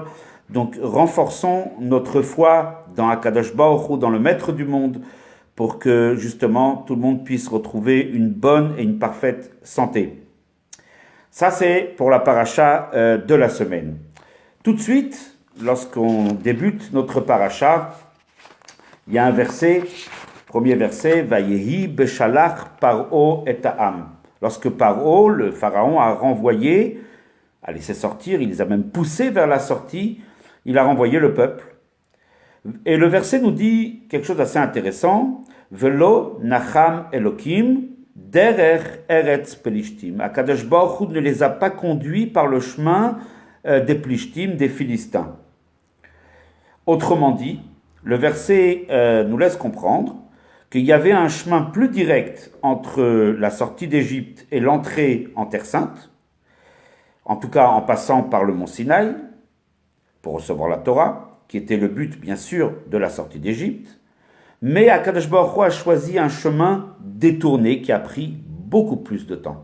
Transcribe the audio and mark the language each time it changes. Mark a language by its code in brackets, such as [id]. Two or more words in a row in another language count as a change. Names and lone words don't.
[fr] Donc renforçons notre foi dans [he] הקדוש ברוך הוא, [fr] dans le Maître du monde, pour que justement tout le monde puisse retrouver une bonne et une parfaite santé. Ça c'est pour la paracha de la semaine. Tout de suite, lorsqu'on débute notre paracha, il y a un verset Premier verset, [he] ויהי בשלח פרעה את העם. [fr] Lorsque Paro, le pharaon, a renvoyé, a laissé sortir, il les a même poussés vers la sortie, il a renvoyé le peuple. Et le verset nous dit quelque chose d'assez intéressant. [he] ולא נחם אלהים דרך ארץ פלשתים. הקדוש ברוך הוא [fr] ne les a pas conduits par le chemin des Plishtim, des Philistins. Autrement dit, le verset nous laisse comprendre qu'il y avait un chemin plus direct entre la sortie d'Égypte et l'entrée en Terre Sainte, en tout cas en passant par le mont Sinaï, pour recevoir la Torah, qui était le but, bien sûr, de la sortie d'Égypte, mais [he] הקדוש ברוך הוא [fr] a choisi un chemin détourné qui a pris beaucoup plus de temps.